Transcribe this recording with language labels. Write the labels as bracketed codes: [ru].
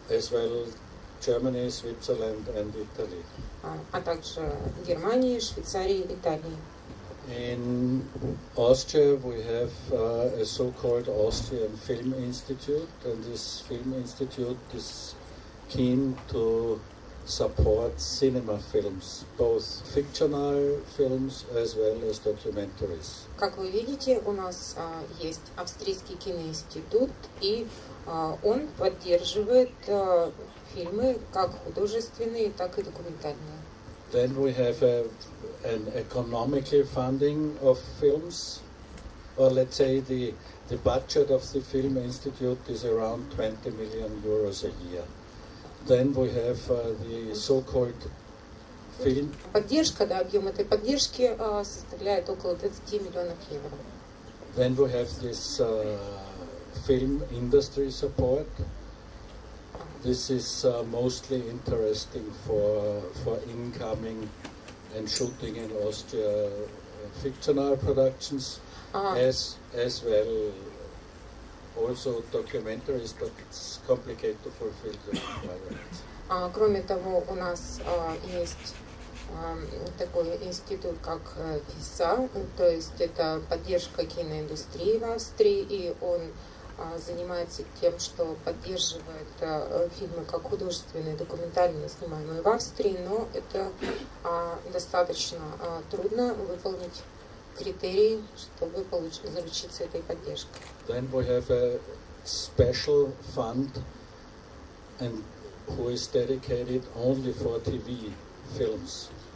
[en] As well Germany, Switzerland and Italy. [ru] А также Германии, Швейцарии, Италии. [en] In Austria we have a so-called Austrian Film Institute, and this film institute is keen to support cinema films, both fictional films as well as documentaries. [ru] Как вы видите, у нас есть Австрийский киноинститут, и он поддерживает фильмы как художественные, так и документальные. [en] Then we have an economical funding of films, or let's say the budget of the Film Institute is around 20 million euros a year. Then we have the so-called film... [ru] Объем этой поддержки составляет около 20 миллионов евро. [en] Then we have this film industry support. This is mostly interesting for incoming and shooting in Austria fictional productions, as well also documentaries, but it's complicated to fulfill the requirements. [ru] Кроме того, у нас есть такой институт, как ФИСА, то есть это поддержка киноиндустрии в Австрии, и он занимается тем, что поддерживает фильмы как художественные, документальные, снимаемые в Австрии, но это достаточно трудно выполнить критерии, чтобы заручиться этой поддержкой. [en] Then we have a special fund and who is dedicated only for TV films.